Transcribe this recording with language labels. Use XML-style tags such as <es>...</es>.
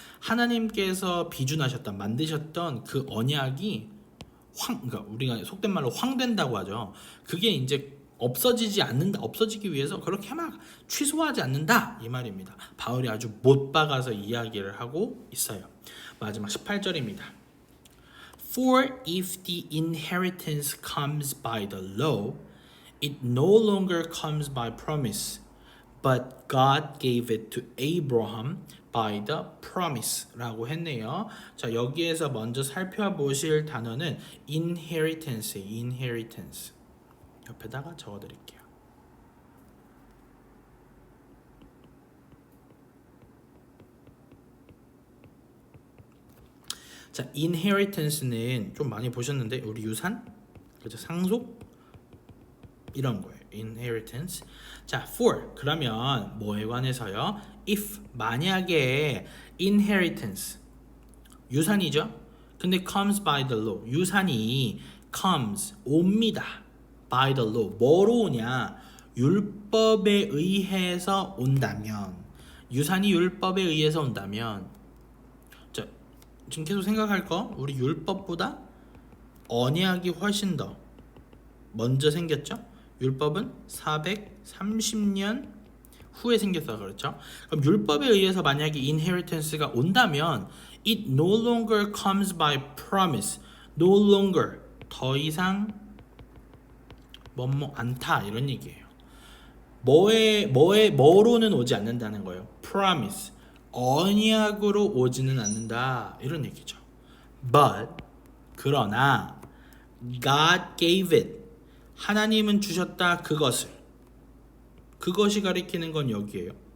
<ko>하나님께서 비준하셨던 만드셨던 그 언약이 그러니까 우리가 속된 말로 황된다고 하죠. 그게 이제 없어지기 위해서 그렇게 막 취소하지 않는다 이 말입니다. 바울이 아주 못 박아서 이야기를 하고 있어요. 마지막 18절입니다.</ko> <en>For if the inheritance comes by the law, it no longer comes by promise, but God gave it to Abraham by the promise</en> <ko>라고 했네요. 자, 여기에서 먼저 살펴보실 단어는 inheritance. 옆에다가 적어드릴게요. 자, inheritance는 좀 많이 보셨는데 우리 유산, 그죠? 상속 이런 거예요. inheritance. 자, for 그러면 뭐에 관해서요? if 만약에 inheritance 유산이죠. 근데</ko> <en>comes by the law</en> <ko>유산이</ko> <en>comes</en> <ko>옵니다.</ko> <en>by the law</en> <ko>뭐로 오냐? 율법에 의해서 온다면, 유산이 율법에 의해서 온다면, 자, 지금 계속 생각할 거, 우리 율법보다 언약이 훨씬 더 먼저 생겼죠? 율법은 430년 후에 생겼어, 그렇죠? 그럼 율법에 의해서 만약에 inheritance가 온다면</ko> <en>it no longer comes by promise. no longer,</en> <ko>더 이상 않다 이런 얘기예요. 뭐로는 오지 않는다는 거예요. promise, 언약으로 오지는 않는다 이런 얘기죠.</ko> <en>But,</en> <ko>그러나</ko> <en>God gave it,</en> <ko>하나님은 주셨다 그것이 가리키는 건 여기에요.</ko>